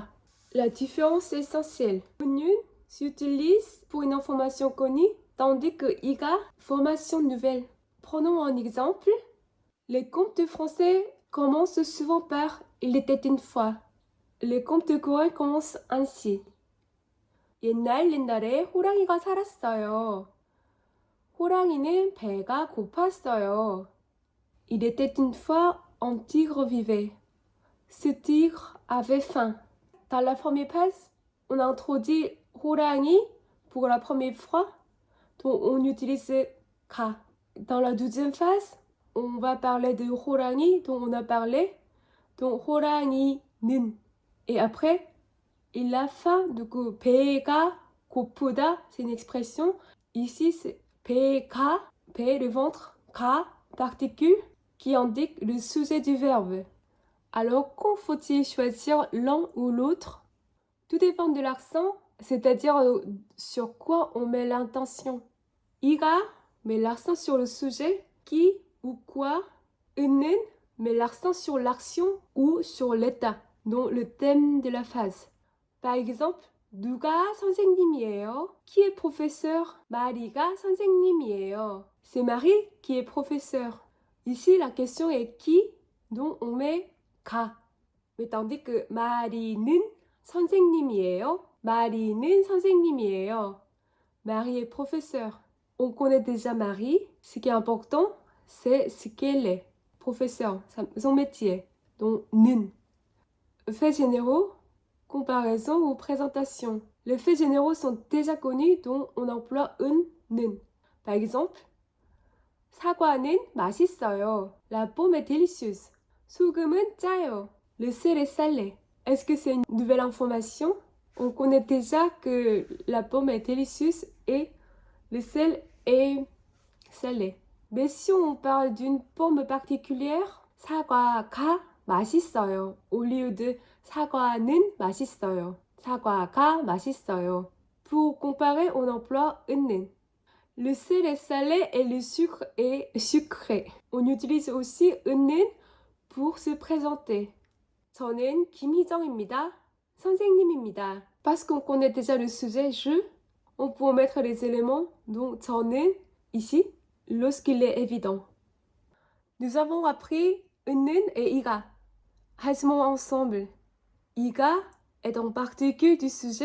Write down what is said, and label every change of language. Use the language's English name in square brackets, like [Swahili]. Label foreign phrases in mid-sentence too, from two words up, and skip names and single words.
[French] La différence est essentielle. 는 s'utilise pour une information connue, tandis que 이가, formation nouvelle. Prenons un exemple. Les contes français commencent souvent par « Il était une fois ». Les contes coréens commencent ainsi. [Korean] 옛날에 호랑이가 살았어요. 호랑이는 배가 고팠어요. [French] Il était une fois un tigre vivait. Ce tigre avait faim. Dans la première phrase, on introduit 호랑이 pour la première fois, donc on utilise 가. Dans la deuxième phase, on va parler de 호랑이 dont on a parlé, donc 호랑이는. Et après, il a faim, du coup [Korean] 배가 고프다, [French] c'est une expression. Ici, c'est [Korean] 배가, 배, [French] le ventre, 가, particule, qui indique le sujet du verbe. Alors, quand faut-il choisir l'un ou l'autre? Tout dépend de l'accent, c'est-à-dire sur quoi on met l'intention. 이가 met l'accent sur le sujet, qui ou quoi. 는 met l'accent sur l'action ou sur l'état, donc le thème de la phrase. Par exemple, [Korean] 누가 선생님이에요? [French] Qui est professeur? [Korean] 마리가 선생님이에요. [French] C'est Marie qui est professeur. Ici, la question est qui, donc on met 가. Mais tandis que [Korean] 마리는 선생님이에요. 마리는 선생님이에요. [French] Marie est professeur. On connaît déjà Marie. Ce qui est important, c'est ce qu'elle est. Professeur, son métier. Donc, 는. Faits généraux, comparaison ou présentation. Les faits généraux sont déjà connus, donc on emploie 는. Par exemple, [Korean] 사과는 맛있어요. [French] La pomme est délicieuse. [Korean] 소금은 짜요. [French] Le sel est salé. Est-ce que c'est une nouvelle information? On connaît déjà que la pomme est délicieuse et le sel est salé. Mais si on parle d'une pomme particulière, [Korean] 사과가 맛있어요. [French] Au lieu de [Korean] 사과는 맛있어요. 사과가 맛있어요. [French] Pour comparer, on emploie 는. Le sel est salé et le sucre est sucré. On utilise aussi 는 pour se présenter. [Korean] 저는 김희정입니다. 선생님입니다. [French] Parce qu'on connaît déjà le sujet je, on peut mettre les éléments, donc 저는 ici, lorsqu'il est évident. Nous avons appris 는 et 이가. Résumons ensemble. 이가 est en particule du sujet.